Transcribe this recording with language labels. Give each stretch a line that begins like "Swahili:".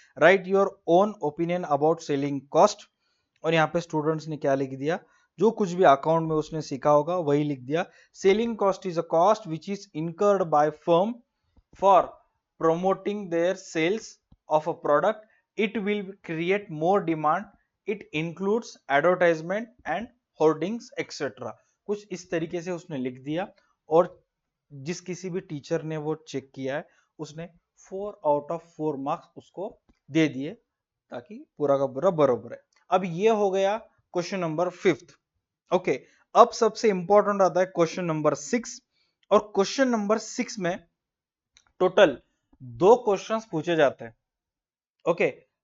English: Write your own opinion about selling cost.
Hindi: और यहाँ पे स्टूडेंट्स ने क्या लिख दिया, जो कुछ भी अकाउंट में उसने सीखा होगा वही लिख दिया.
English: Selling cost is a cost which is incurred by firm for promoting their sales of a product. It will create more demand. It includes advertisement and hoardings etc.
Hindi: कुछ इस तरीके से उसने लिख दिया, और जिस किसी भी टीचर ने वो चेक किया है उसने 4 आउट ऑफ 4 मार्क्स उसको दे दिए, ताकि पूरा का पूरा बरोबर है. अब ये हो गया क्वेश्चन नंबर 5th, ओके. अब सबसे इंपॉर्टेंट आता है क्वेश्चन नंबर 6, और क्वेश्चन नंबर 6 में टोटल 2 क्वेश्चंस पूछे जाते हैं, ओके.